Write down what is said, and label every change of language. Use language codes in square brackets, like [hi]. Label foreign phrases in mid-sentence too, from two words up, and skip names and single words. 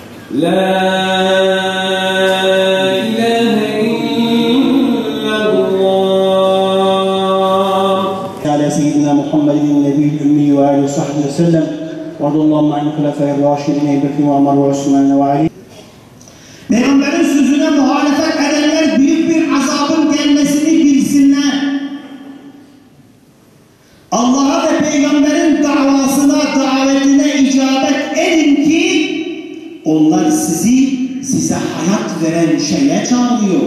[ar] لا إله إلا الله. على سيدنا محمد النبي الأمي وآله وصحبه وسلم وارض اللهم عن الخلفاء الراشدين أبي بكر وعمر وعثمان وعلي. [tr] Peygamberin sözüne muhalefet edenler büyük bir azabın gelmesini bilsinler. Allah'a ve Peygamberin davasına, davetine icabet edin ki onlar size hayat veren şeye çağırıyor.